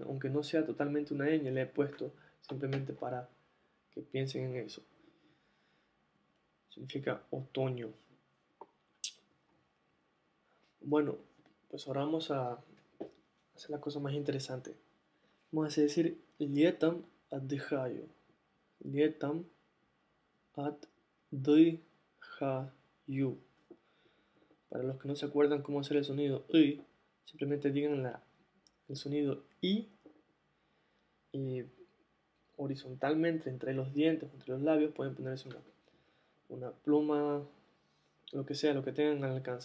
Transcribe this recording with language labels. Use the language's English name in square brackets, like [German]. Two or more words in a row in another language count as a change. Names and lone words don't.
[Spanish] Aunque no sea totalmente una ñ, le he puesto simplemente para que piensen en eso. Significa otoño. Bueno, pues ahora vamos a hacer la cosa más interesante. Vamos a decir [Russian] летом отдыхаю. летом отдыхаю. [Spanish] Para los que no se acuerdan cómo hacer el sonido I, simplemente digan el sonido y horizontalmente entre los dientes, entre los labios, pueden ponerse una pluma, lo que sea, lo que tengan al alcance.